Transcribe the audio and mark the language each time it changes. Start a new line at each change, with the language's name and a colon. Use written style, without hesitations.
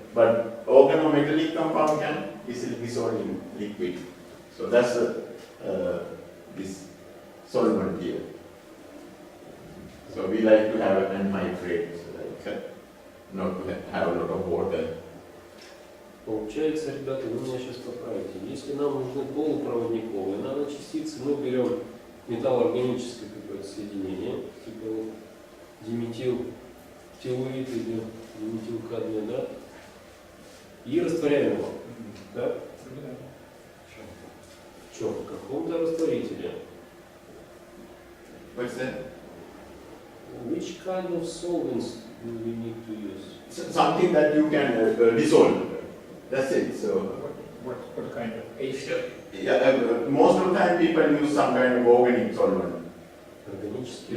English: But organometallic compound can easily dissolve in liquid. So that's this solvent here. So we like to have an anhydride, so like not to have a lot of water.
Russian: Получается, ребята, вы меня сейчас поправите. Если нам нужны полупроводниковые наночастицы, мы берем металлоорганическое какое-то соединение, типа вот диметилтелурид или диметилкадмий, да? И растворяем его. Да? В чем? В каком-то растворителе.
English: What's that? Which kind of solvents do we need to use? Something that you can dissolve. That's it. So What kind of H? yeah, most of the time people use some kind of organic solvent.
Russian: Органический